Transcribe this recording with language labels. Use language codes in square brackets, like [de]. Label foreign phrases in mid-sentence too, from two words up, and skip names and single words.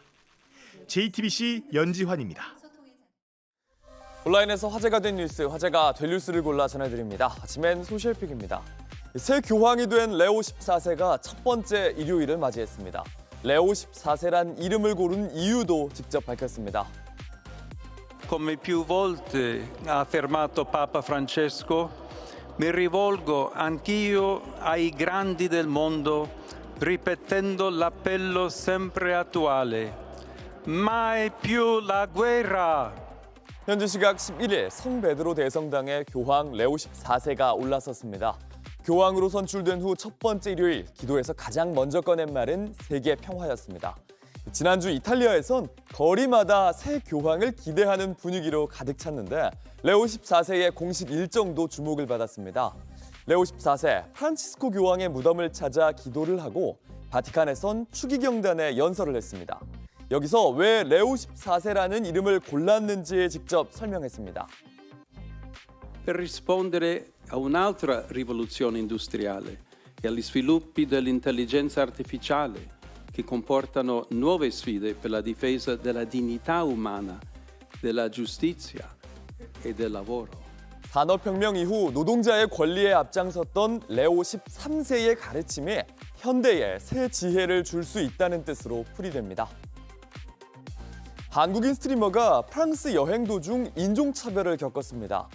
[ko] JTBC 연지환입니다. 온라인에서 화제가 된 뉴스, 화제가 될 뉴스를 골라 전해드립니다. 아침엔 소셜픽입니다. 새 교황이 된 레오 14세가 첫 번째 일요일을 맞이했습니다. 레오 14세란 이름을 고른 이유도 직접 밝혔습니다. [it] Come più volte ha affermato Papa Francesco, mi rivolgo anch'io ai grandi del mondo, ripetendo l'appello sempre attuale. Mai più la guerra! [ko] 현지 시각 11일 성베드로 대성당에 교황 레오 14세가 올라섰습니다. 교황으로 선출된 후 첫 번째 일요일, 기도에서 가장 먼저 꺼낸 말은 세계 평화였습니다. 지난주 이탈리아에선 거리마다 새 교황을 기대하는 분위기로 가득 찼는데 레오 14세의 공식 일정도 주목을 받았습니다. 레오 14세 프란치스코 교황의 무덤을 찾아 기도를 하고 바티칸에선 추기경단에 연설을 했습니다. 여기서 왜 레오 14세라는 이름을 골랐는지 직접 설명했습니다. [it] Per rispondere a un'altra rivoluzione industriale e agli sviluppi dell'intelligenza artificiale che comportano nuove sfide per la difesa della dignità umana, della giustizia e del lavoro. [ko] 산업혁명 이후 노동자의 권리에 앞장섰던 레오 13세의 가르침이 현대에 새 지혜를 줄 수 있다는 뜻으로 풀이됩니다. 한국인 스트리머가 프랑스 여행 도중 인종차별을 겪었습니다.